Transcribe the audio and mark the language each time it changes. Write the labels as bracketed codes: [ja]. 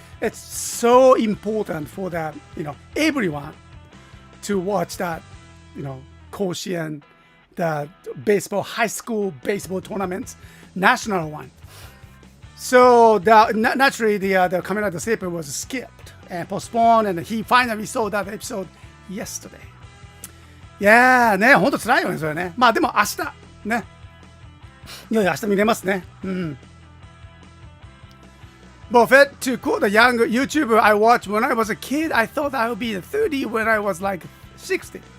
[en] It's so important for that, everyone to watch that, Koshien, the high school baseball tournaments, national one. So naturally, the Kamen Rider Saber was skipped and postponed, and he finally saw that episode yesterday. [ja] Yeah, ね、ほんと辛いよね、それね。まあでも明日、ね。いやいや、明日見れますね。うん。 [en] Buffett, to quote a young YouTuber I watched when I was a kid, I thought I would be 30 when I was like 60.